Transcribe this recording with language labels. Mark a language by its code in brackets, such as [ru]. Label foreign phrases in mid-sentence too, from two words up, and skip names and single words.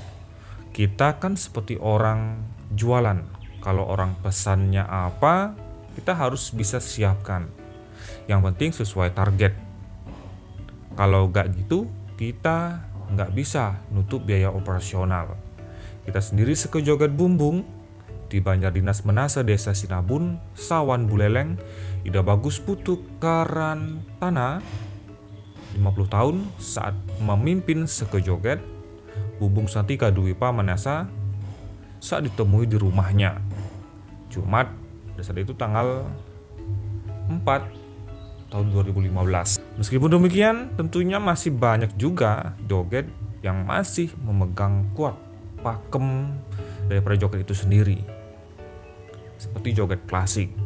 [id] Kita kan seperti orang jualan. Kalau orang pesannya apa, kita harus bisa siapkan. Yang penting sesuai target. Kalau nggak gitu, kita nggak bisa nutup biaya operasional. Kita sendiri sekejoget bumbung di Banjar Dinas Menase Desa Sinabun, Sawan Buleleng, Ida Bagus Putu Karantana 50 tahun saat memimpin sekejoget bumbung Santika Dwipa Manasa saat ditemui di rumahnya Jumat pada saat itu tanggal 4 tahun 2015. Meskipun demikian, tentunya masih banyak juga joget yang masih memegang kuat pakem daripada joget itu sendiri, seperti joget klasik.